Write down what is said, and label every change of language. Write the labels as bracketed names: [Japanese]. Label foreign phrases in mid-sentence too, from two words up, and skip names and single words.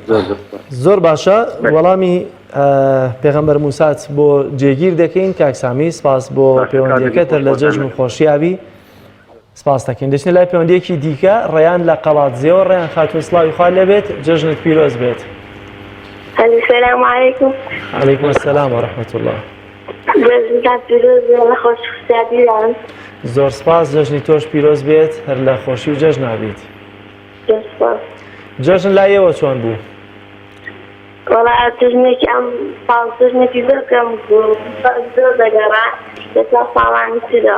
[Central Kurdish] زۆر باشە وەڵامی پێغەمبەر موسات بۆ جێگیر دەکەین کاک سامی سپاس بۆ پەیوەندیەکەتە لە جەژن و خۆشیاوی سپاس دەکەین دەچنە لای پەیوەندیەکی دیکە ڕێیان لە قەڵاتزیەوە ڕێیان خاتون سڵاوی خوا لێبێت جەژنت پیرۆز بێت [Arabic] السلام عليكم. عليكم السلام ورحمة الله. [Central Kurdish] جەژنتان پیرۆز بێ لە خۆشخوشیابیان زۆر سپاس جەژنی تۆش پیرۆز بێت هەر لە خۆشی و جەژن نابیت جەژن لایەوە چۆن بوو؟ وەڵا جەژنێکی ئەم ساڵ جەژنێکی زۆر کەم بوو زۆر دەگەڕا لەسەر ساڵانی ترەوە